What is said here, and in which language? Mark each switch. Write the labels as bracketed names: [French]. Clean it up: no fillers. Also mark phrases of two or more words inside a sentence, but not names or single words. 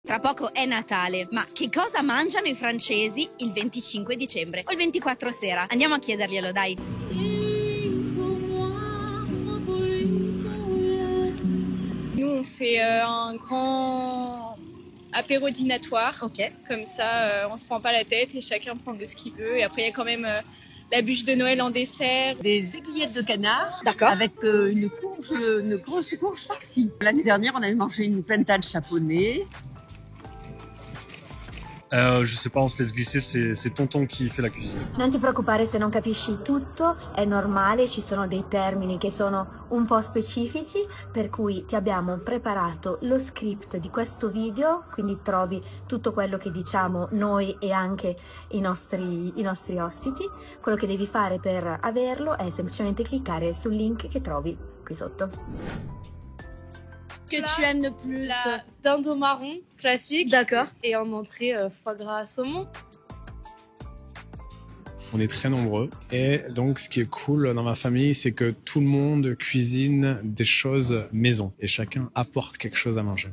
[Italian] Tra poco è Natale, ma che cosa mangiano i francesi il 25 dicembre o il 24 sera? Andiamo a chiederglielo, dai. [French] Nous, on fait un grand apéro dînatoire. Ok. Comme ça, on se prend pas la tête et chacun prend de ce qu'il veut. Et après, il y a quand même la bûche de Noël en dessert. Des aiguillettes de canard. D'accord. Avec une grosse courge farcie. L'année dernière, on avait mangé une pintade chaponnée. Je sais pas, on se laisse glisser, c'est tonton qui fait la cuisine. [Italian] Non ti preoccupare se non capisci tutto, è normale, ci sono dei termini che sono un po' specifici, per cui ti abbiamo preparato lo script di questo video, quindi trovi tutto quello che diciamo noi e anche i nostri ospiti. Quello che devi fare per averlo è semplicemente cliccare sul link che trovi qui sotto. [French] Que tu aimes le plus? La dinde marron classique. D'accord. Et en entrée, foie gras saumon. On est très nombreux et donc ce qui est cool dans ma famille, c'est que tout le monde cuisine des choses maison et chacun apporte quelque chose à manger.